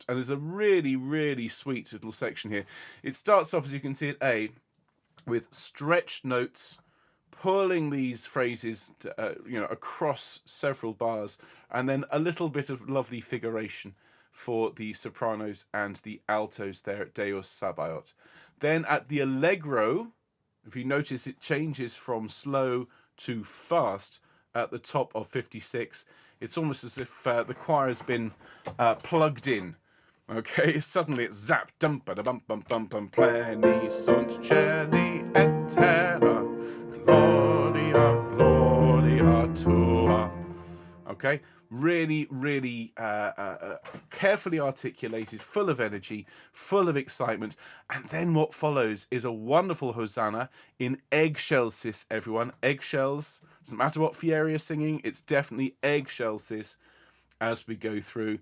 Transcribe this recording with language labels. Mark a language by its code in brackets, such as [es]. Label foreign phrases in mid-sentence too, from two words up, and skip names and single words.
[en] And there's a really, really sweet little section here. It starts off, as you can see at A, with stretched notes, pulling these phrases across several bars, and then a little bit of lovely figuration for the sopranos and the altos there at [la] Deus Sabaoth. [en] Then at the allegro, if you notice, it changes from slow to fast at the top of 56. It's almost as if the choir has been plugged in. Okay, suddenly it's zap, dum ba da bum bum bum bum, [la] pleni sunt celi et terra, gloria, gloria tua. [en] Okay, really, really carefully articulated, full of energy, full of excitement. And then what follows is a wonderful hosanna in eggshells, everyone. Eggshells. Doesn't matter what Fieri is singing, it's definitely eggshells as we go through.